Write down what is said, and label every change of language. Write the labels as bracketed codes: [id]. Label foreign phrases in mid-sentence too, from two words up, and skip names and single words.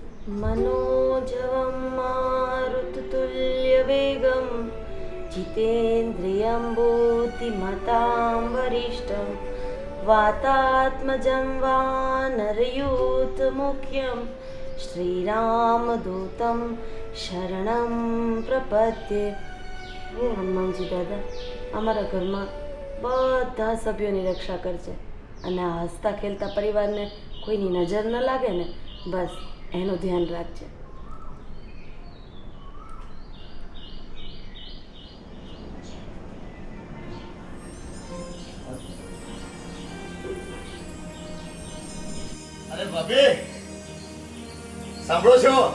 [sa] मनोजवं मारुततुल्यवेगं जितेन्द्रियं बुद्धिमतां वरिष्ठं वातात्मजं वानरयूथमुख्यं श्रीरामदूतं शरणं प्रपद्ये। [gu] હે હનુમાનજી દાદા, અમારા ઘરમાં બધા સભ્યોની રક્ષા કરજે અને આ હસતા ખેલતા પરિવારને કોઈની નજર ન લાગે ને, બસ એનું ધ્યાન રાખજે. અરે ભાભી, સાંભળો છો?